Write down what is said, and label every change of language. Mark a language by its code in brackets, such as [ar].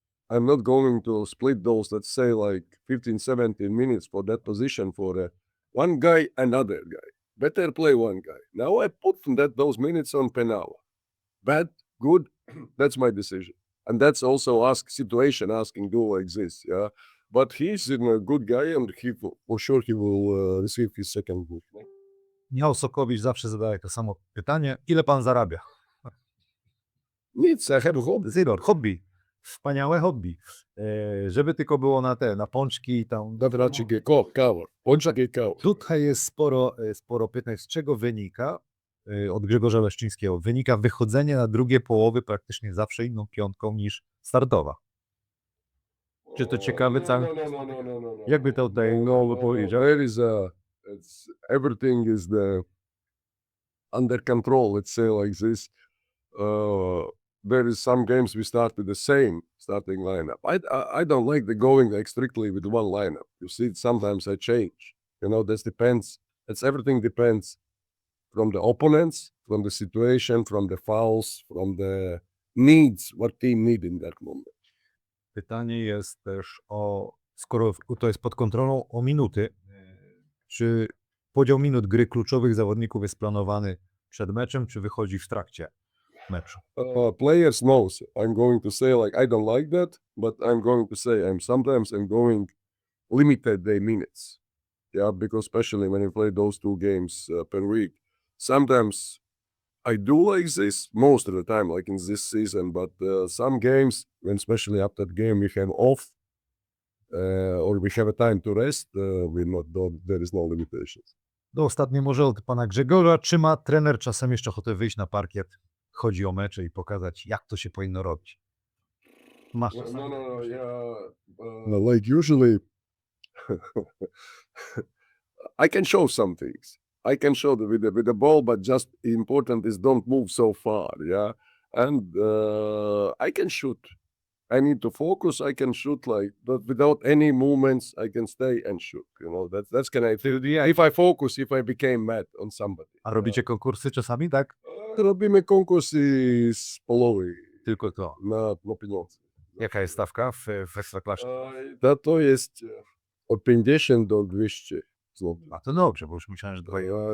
[en] I'm not going to split those, let's say, like 15, 17 minutes for that position for one guy, another guy. Better play one guy. Now I put those minutes on Penala. Bad, good, that's my decision. And that's also asking do like this, yeah. But he's a good guy, and for sure he will receive his second book. [pl] Michał Sokowicz zawsze zadaje to samo pytanie. Ile pan zarabia? Nic, [en] I have a hobby. [pl] Zero, hobby. Wspaniałe hobby. Żeby tylko było na pączki i tam. Kawa. Pączek i kawa. Tutaj jest sporo pytań, z czego wynika, od Grzegorza Leszczyńskiego, wynika wychodzenie na drugie połowy praktycznie zawsze inną piątką niż startowa. Czy to ciekawe cały? No. Jakby to tutaj powiedział? [en] There is everything is under control, let's say like this. There is some games we start with the same starting lineup. I don't like going like strictly with one lineup. You see, sometimes I change. You know, this depends. Everything depends from the opponents, from the situation, from the fouls, from the needs, what team need in that moment. [pl] Pytanie jest też skoro to jest pod kontrolą, o minuty. Czy podział minut gry kluczowych zawodników jest planowany przed meczem, czy wychodzi w trakcie meczu? [en] Players knows. I'm going to say like I don't like that, but I'm going to say I'm going limited their minutes. Yeah, because especially when you play those 2 games per week, sometimes I do like this most of the time, like in this season. But some games, when especially after the game we have off or we have a time to rest, there is no limitations. [pl] No ostatnie może od pana Grzegorza. Czy ma trener czasem jeszcze ochotę wyjść na parkiet? Chodzi o mecze i pokazać, jak to się powinno robić. Masz czasami taką [en] No, like usually, I can show some things. I can show with the ball, but just important is don't move so far, yeah. And I can shoot. I need to focus. I can shoot like but without any movements. I can stay and shoot. You know that's can I. If I focus, if I became mad on somebody. [pl] A robicie konkursy czasami, tak? Robimy konkursy z polowej Tylko to. na pieniądze. Jaka jest stawka w Ekstraklasie? To jest od 50 do 200 złotych. A to dobrze, bo już myślałem, że dwoje.